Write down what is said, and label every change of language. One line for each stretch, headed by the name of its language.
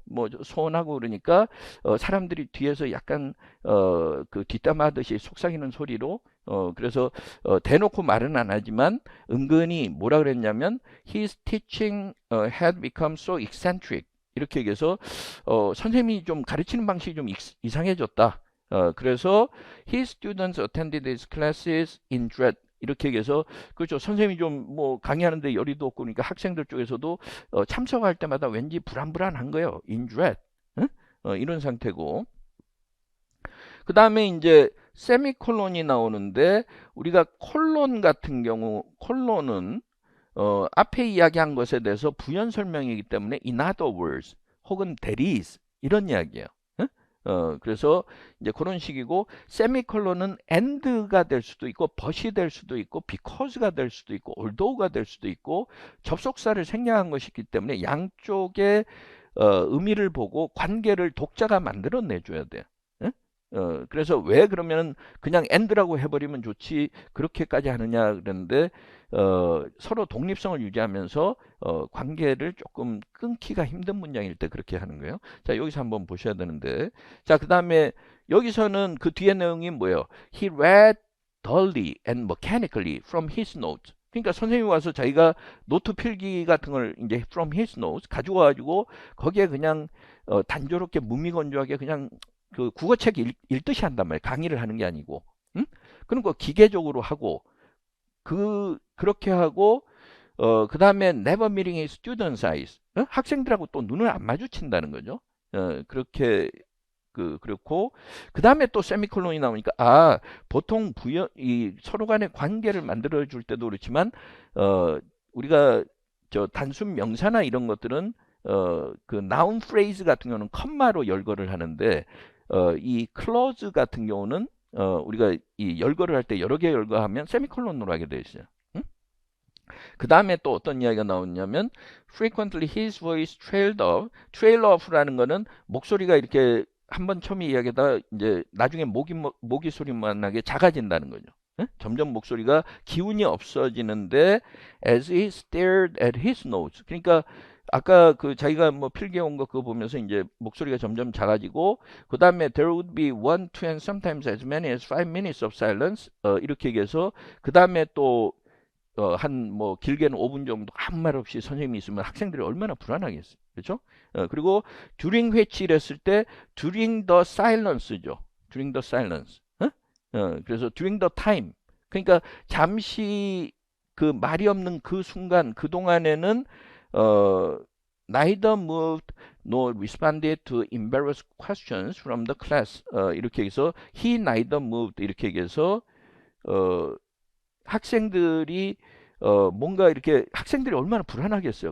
Korean: 뭐 소원하고 그러니까 사람들이 뒤에서 약간 그 뒷담화하듯이 속삭이는 소리로 그래서 대놓고 말은 안 하지만 은근히 뭐라 그랬냐면
English: his teaching had become so eccentric
Korean: 이렇게 얘기해서 선생님이 좀 가르치는 방식이 좀 이상해졌다. 그래서
English: his students attended his classes in dread.
Korean: 이렇게 얘기해서 그렇죠. 선생님이 좀 뭐 강의하는데 열의도 없고 그러니까 학생들 쪽에서도 참석할 때마다 왠지 불안불안한 거예요.
English: in dread.
Korean: 응? 이런 상태고. 그 다음에 이제 세미콜론이 나오는데 우리가 콜론 같은 경우 콜론은 앞에 이야기한 것에 대해서 부연 설명이기 때문에
English: in other words
Korean: 혹은
English: there is
Korean: 이런 이야기예요. 그래서 이제 그런 식이고 세미콜론은 and가 될 수도 있고 but이 될 수도 있고 because가 될 수도 있고 although가 될 수도 있고 접속사를 생략한 것이기 때문에 양쪽의 의미를 보고 관계를 독자가 만들어내 줘야 돼요. 그래서 왜 그러면 그냥 and라고 해버리면 좋지 그렇게까지 하느냐 그랬는데 서로 독립성을 유지하면서 관계를 조금 끊기가 힘든 문장일 때 그렇게 하는 거예요. 자 여기서 한번 보셔야 되는데 자 그 다음에 여기서는 그 뒤에 내용이 뭐예요?
English: He read dully and mechanically from his notes.
Korean: 그러니까 선생님이 와서 자기가 노트 필기 같은 걸 이제
English: from his notes
Korean: 가지고 와가지고 거기에 그냥 단조롭게 무미건조하게 그냥 그 국어책 읽듯이 한단 말이에요. 강의를 하는 게 아니고. 응? 그런 거 기계적으로 하고 그렇게 하고 그다음에
English: never meeting a student's eyes.
Korean: 학생들하고 또 눈을 안 마주친다는 거죠. 그렇게 그렇고 그다음에 또 세미콜론이 나오니까 보통 이 서로 간의 관계를 만들어 줄 때도 그렇지만 우리가 저 단순 명사나 이런 것들은 그 noun phrase 같은 경우는 컴마로 열거를 하는데 이 clause 같은 경우는 우리가 이 열거를 할 때 여러 개 열거하면 세미콜론으로 하게 돼 있어요. 그 다음에 또 어떤 이야기가 나오냐면
English: frequently his voice trail off
Korean: 라는 거는 목소리가 이렇게 한번 처음에 이야기하다 이제 나중에 모기 소리만 나게 작아진다는 거죠. 점점 목소리가 기운이 없어지는데
English: as he stared at his notes.
Korean: 그러니까 아까 그 자기가 뭐 필기해온 거 그거 보면서 이제 목소리가 점점 작아지고 그 다음에
English: there would be one, two, and sometimes as many as 5 minutes of silence
Korean: 이렇게 얘기해서 그 다음에 또 한 뭐 길게는 5분 정도 아무 말 없이 선생님이 있으면 학생들이 얼마나 불안하겠어요. 그렇죠? 그리고
English: during which
Korean: 이랬을 때
English: during the silence죠. during the silence.
Korean: 그래서
English: during the time.
Korean: 그러니까 잠시 그 말이 없는 그 순간 그 동안에는 어,
English: neither moved nor responded to embarrassed questions from the class.
Korean: 이렇게 해서
English: he neither moved
Korean: 이렇게 얘기해서 어, 학생들이 뭔가 이렇게 학생들이 얼마나 불안하겠어요.